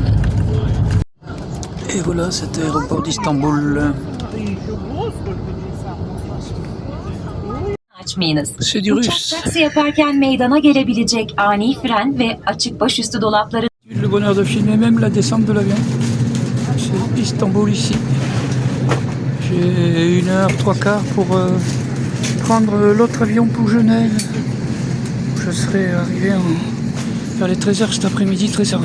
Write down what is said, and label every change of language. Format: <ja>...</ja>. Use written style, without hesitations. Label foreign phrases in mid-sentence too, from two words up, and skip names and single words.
<fr>Et voilà cet aéroport d'Istanbul. C'est du russe.</fr> <tr>Taksi yaparken meydana gelebilecek ani fren ve açık başüstü dolapları.</tr> <fr>Le bonheur de filmer même la descente de l'avion. C'est Istanbul ici. J'ai 1h 3 quarts pour prendre l'autre avion pour Genève. Je serai arrivé vers les 13h cet après-midi, 13h20.</fr>